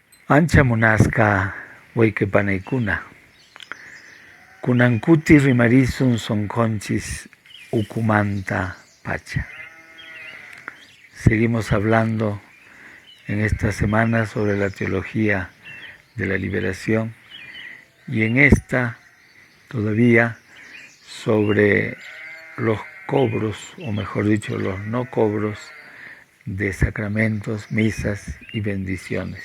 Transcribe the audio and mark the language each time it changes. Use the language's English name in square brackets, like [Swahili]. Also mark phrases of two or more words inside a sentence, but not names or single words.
[Quechua] Ancha munasca huayquepanaykuna, kunankuti rimarisun sonconchis ukumanta pacha. [Spanish] Seguimos hablando en esta semana sobre la teología de la liberación y en esta todavía sobre los cobros, o mejor dicho, los no cobros de sacramentos, misas y bendiciones.